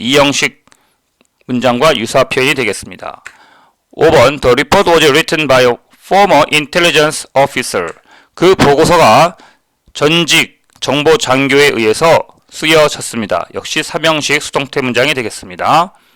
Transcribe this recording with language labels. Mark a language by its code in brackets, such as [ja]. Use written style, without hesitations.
[ko] 이형식 문장과 유사 표현이 되겠습니다. [en] 5번 The report was written by a former intelligence officer. [ko] 그 보고서가 전직 정보 장교에 의해서 쓰여졌습니다. 역시 3형식 수동태 문장이 되겠습니다.